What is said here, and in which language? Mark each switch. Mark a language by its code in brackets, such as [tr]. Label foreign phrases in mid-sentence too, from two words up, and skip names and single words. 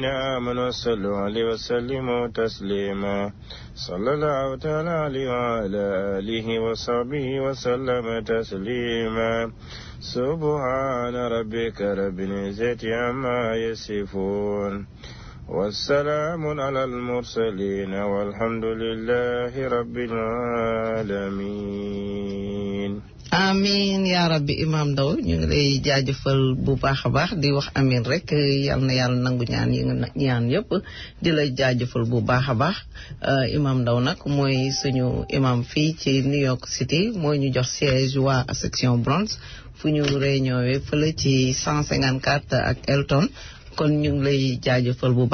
[ar] آمنوا صلوا عليه وسلموا تسليما صلى الله تعالى عليه وعلى آله وصحبه وسلم تسليما سبحان ربك رب العزة عما يصفون والسلام على المرسلين والحمد لله رب العالمين. آمين يا ربي [wo] Imam Ndao ñu ngi lay jaajëfal bu baax a baax di wax amiin rek yal na yàlla nangu ñaan yi nga ñaan yëpp di la jaajëfal bu baax a baax Imam Ndao nag mooy suñu imam fii ci New York City mooy ñu jox siège waa section Bronx fu ñu réunion fële ci 154 ak Elton kon ñu ngi lay jaajëfal bu